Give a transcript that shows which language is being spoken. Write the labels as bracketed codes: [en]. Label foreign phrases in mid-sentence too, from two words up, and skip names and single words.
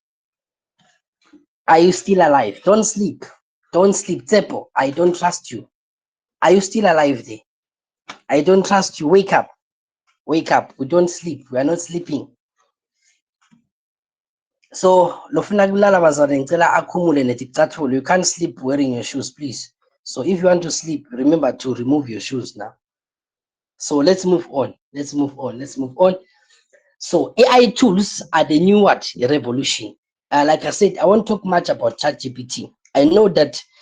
[en] Are you still alive? Don't sleep. Don't sleep. Tsepo, I don't trust you. Are you still alive there? I don't trust you. Wake up. Wake up. We don't sleep. We are not sleeping. [ss] So lofuna kulala bazalwane ngicela akhumule neticathulo. [en] You can't sleep wearing your shoes, please. So if you want to sleep, remember to remove your shoes now. So let's move on. Let's move on. So AI tools are the new what revolution. Like I said, I won't talk much about ChatGPT. I know that.